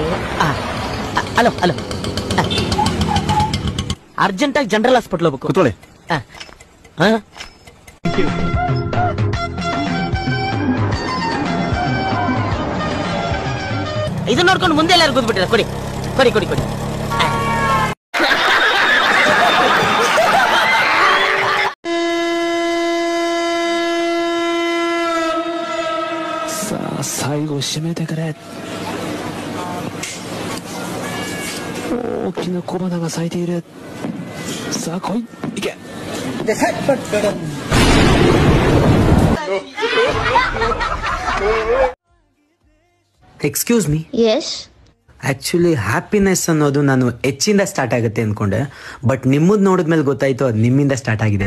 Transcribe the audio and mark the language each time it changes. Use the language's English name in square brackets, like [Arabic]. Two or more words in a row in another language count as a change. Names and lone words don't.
[Kannada] ಹಲೋ ಹಲೋ, ಅರ್ಜೆಂಟಾಗಿ [English] general hospital [Kannada] ಹೋಗ್ಬೇಕು. ಕೂತ್ಕೊಳ್ಳಿ. ಇದನ್ನ ನೋಡ್ಕೊಂಡು ಮುಂದೆ ಎಲ್ಲಾರು ಕೂತ್ಬಿಟ್ಟಿರ. ಕೊಡಿ ಕೊಡಿ ಕೊಡಿ ಕೊಡಿ. [Japanese] 最後締めてくれ。大きな小花が咲いている。さあ来い、行け。 [English] excuse me. [Kannada] ಎಸ್. [English] actually happiness [Kannada] ಅನ್ನೋದು ನಾನು ಹೆಚ್ಚಿಂದ ಸ್ಟಾರ್ಟ್ ಆಗುತ್ತೆ ಅನ್ಕೊಂಡೆ, ಬಟ್ ನಿಮ್ಮದ್ ನೋಡಿದ್ಮೇಲೆ ಗೊತ್ತಾಯ್ತು ಅದು ನಿಮ್ಮಿಂದ ಸ್ಟಾರ್ಟ್ ಆಗಿದೆ.